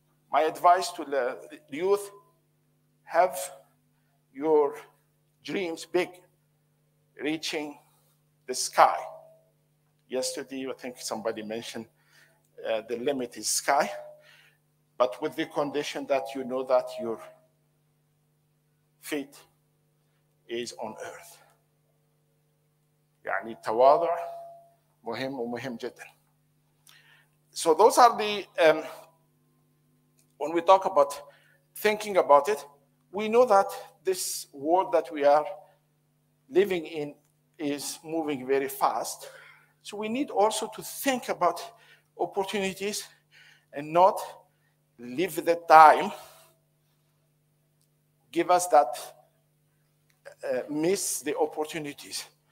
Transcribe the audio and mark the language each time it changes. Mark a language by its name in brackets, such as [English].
[English] My advice to the youth, have your dreams big, reaching the sky. Yesterday, I think somebody mentioned the limit is sky, but with the condition that you know that your feet is on earth. [Arabic] يعني التواضع مهم ومهم جدا. [English] So those are the, when we talk about thinking about it, we know that this world that we are living in is moving very fast. So we need also to think about opportunities and not leave the time, give us that, miss the opportunities.